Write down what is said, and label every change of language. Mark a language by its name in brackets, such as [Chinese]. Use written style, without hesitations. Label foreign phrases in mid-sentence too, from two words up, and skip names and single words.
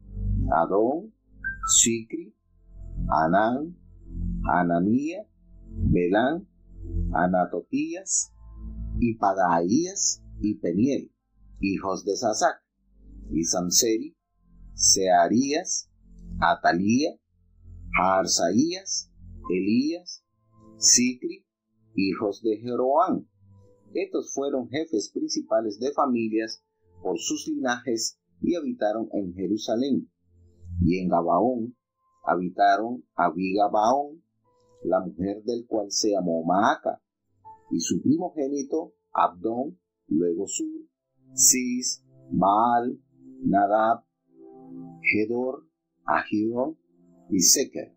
[Spanish] Adón, Sicri, Anán, Ananía, Belán, Anatotías, y Padaías y Peniel, hijos de Sasac, y Samseri, Searías, Atalía, Arsaías, Elías, Sicri, hijos de Jeroán. Estos fueron jefes principales de familias por sus linajes y habitaron en Jerusalén. Y en Gabaón habitaron Abigabaón, la mujer del cual se llamó Maaca, y su primogénito Abdón, luego Sur, Cis, Baal, Nadab, Gedor, Agidón y Seker.